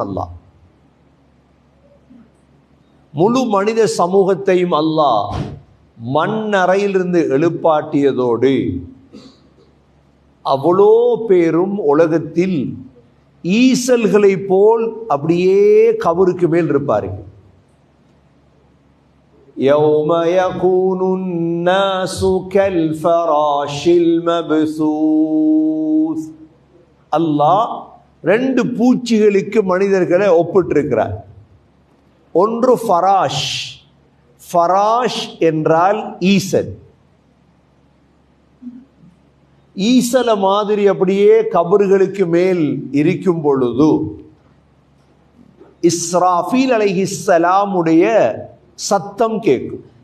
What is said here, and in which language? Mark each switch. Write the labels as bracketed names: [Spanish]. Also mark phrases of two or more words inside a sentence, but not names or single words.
[Tamil] அல்லாஹ் முழு மனித சமூகத்தையும் அல்லாஹ் மண்ணறையிலிருந்து எழுப்பாட்டியதோடு அவ்வளோ பேரும் உலகத்தில் ஈசல்களை போல் அப்படியே கபருக்கு மேல் இருப்பார்கள். [Arabic] يَوْمَ يَكُونُ النَّاسُ كَالْفَرَاشِ الْمَبْثُوثِ. [Tamil] அல்லாஹ் ரெண்டு பூச்சிகளுக்கு மனிதர்களை ஒப்பிட்டிருக்கிறார். ஒன்று ஃபராஷ். ஃபராஷ் என்றால் ஈசல். ஈசல மாதிரி அப்படியே கபர்களுக்கு மேல் இருக்கும் பொழுது இஸ்ராஃபீல் அலைஹிஸ்ஸலாமுடைய சத்தம் கேட்கும்.